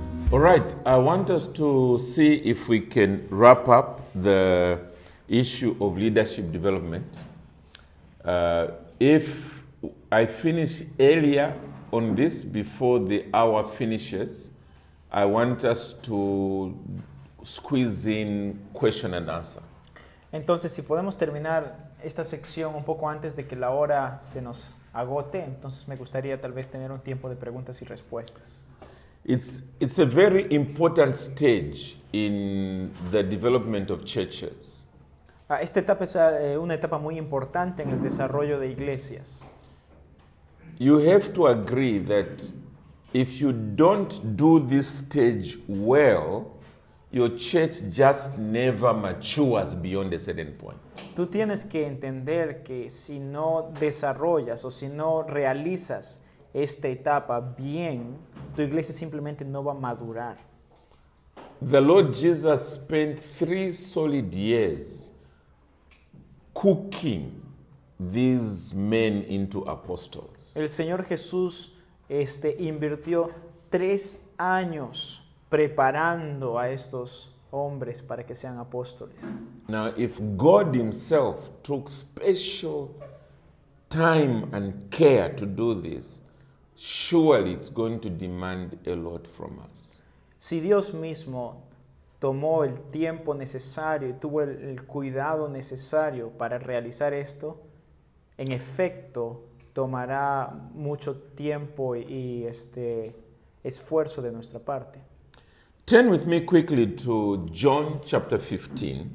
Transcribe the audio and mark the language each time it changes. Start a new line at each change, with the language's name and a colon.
English: All right, I want us to see if we can wrap up the issue of leadership development. If I finish earlier on this before the hour finishes, I want us to squeeze in question and answer.
Spanish: Entonces, si podemos terminar esta sección un poco antes de que la hora se nos agote, entonces me gustaría tal vez tener un tiempo de preguntas y respuestas.
English: It's a very important stage in the development of churches.
Spanish: Esta etapa es una etapa muy importante en el desarrollo de iglesias.
English: You have to agree that if you don't do this stage well, your church just never matures beyond a certain point.
Spanish: Tú tienes que entender que si no desarrollas o si no realizas esta etapa bien, tu iglesia simplemente no va a madurar.
English: The Lord Jesus spent 3 solid years cooking these men into apostles.
Spanish: El Señor Jesús invirtió 3 años preparando a estos hombres para que sean apóstoles.
English: Now, if God himself took special time and care to do this, surely it's going to demand a lot from us.
Spanish: Si Dios mismo tomó el tiempo necesario y tuvo el cuidado necesario para realizar esto, en efecto tomará mucho tiempo y esfuerzo de nuestra parte.
English: Turn with me quickly to John chapter 15,